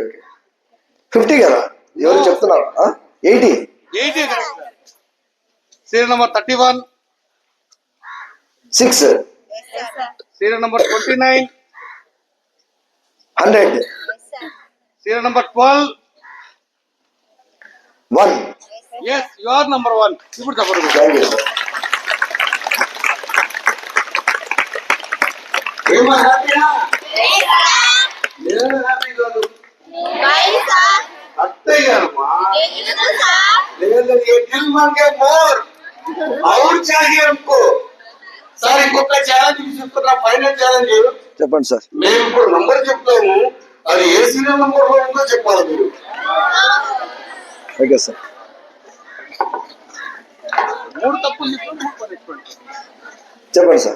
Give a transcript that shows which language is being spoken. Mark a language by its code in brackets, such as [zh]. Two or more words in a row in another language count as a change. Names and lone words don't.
[te] 50 కదా, ఎవరు చెప్తున్నారు? 80. [en] 80 correct. serial number 31. 6. serial number 29. 100. serial number 12. 1. Yes, you are number 1. [te] ఇప్పుడు చెప్పండి. [en] thank you sir. [te] ఏమో హ్యాపీనా? నేను హ్యాపీ కాదు, అత్తయ్యానమ్మా. లేదు, [hi] ये दिल मांगे मोर और चाहिए हमको. [te] సార్ ఇంకొక ఛాలెంజ్ తీసుకున్నా, [en] final challenge. [te] చెప్పండి సార్. మేము ఇప్పుడు నంబర్ చెప్తాము, అది ఏ [en] serial number [te] లో ఉందో చెప్పాలి మీరు. [en] okay sir. [te] 3 తప్పులు చెప్పండి, 3 పనిష్మెంట్. చెప్పండి సార్.